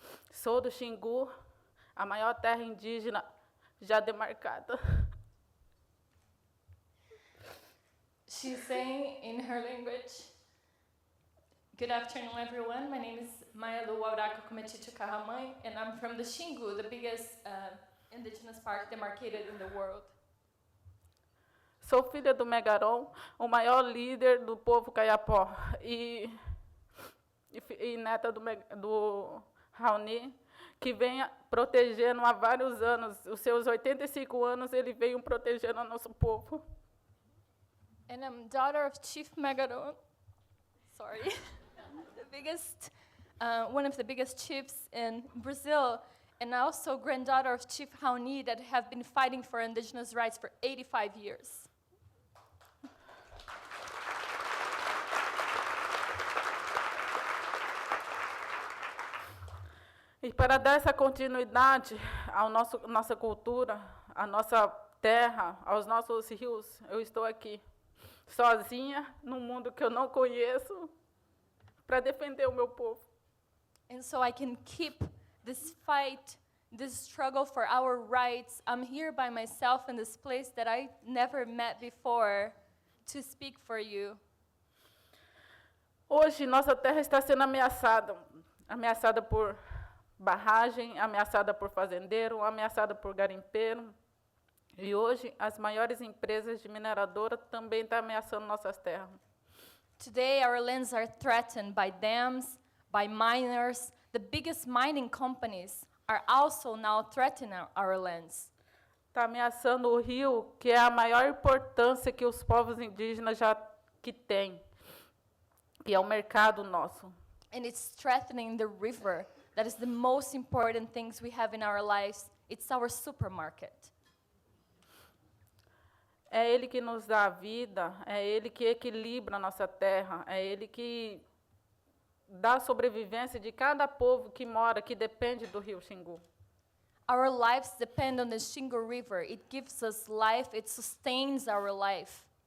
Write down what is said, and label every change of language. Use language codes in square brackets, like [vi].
[pt] Sou do Xingu, a maior terra indígena já demarcada. [en] She's saying in her language, good afternoon, everyone. My name is Mayalu Wauraka Cometitu Carramãe, and I'm from the Xingu, the biggest indigenous park demarcated in the world. [pt] Sou filha do Megaron, o maior líder do povo Kayapó, e neta do Raoni, que vem protegendo há vários anos. Os seus 85 anos, ele veio protegendo o nosso povo. [en] And I'm daughter of Chief Megaron, one of the biggest chiefs in Brazil, and also granddaughter of Chief Hauni that have been fighting for indigenous rights for 85 years. [pt] E para dar essa continuidade à nossa cultura, à nossa terra, aos nossos rios, eu estou aqui, sozinha, num mundo que eu não conheço, para defender o meu povo. [en] And so I can keep this fight, this struggle for our rights. I'm here by myself in this place that I never met before to speak for you. [pt] Hoje, nossa terra está sendo ameaçada por barragem, ameaçada por fazendeiro, ameaçada por garimpeiro. E hoje, as maiores empresas de mineradora também estão ameaçando nossas terras. [en] Today, our lands are threatened by dams, by miners. The biggest mining companies are also now threatening our lands. [pt] Está ameaçando o rio, que é a maior importância que os povos indígenas já têm, que é o mercado nosso. [en] And it's threatening the river, that is the most important things we have in our lives. It's our supermarket. [pt] É Ele que nos dá a vida, é Ele que equilibra a nossa terra, é Ele que dá a sobrevivência de cada povo que mora, que depende do rio Xingu. [en] Our lives depend on the Xingu River. It gives us life, it sustains our life.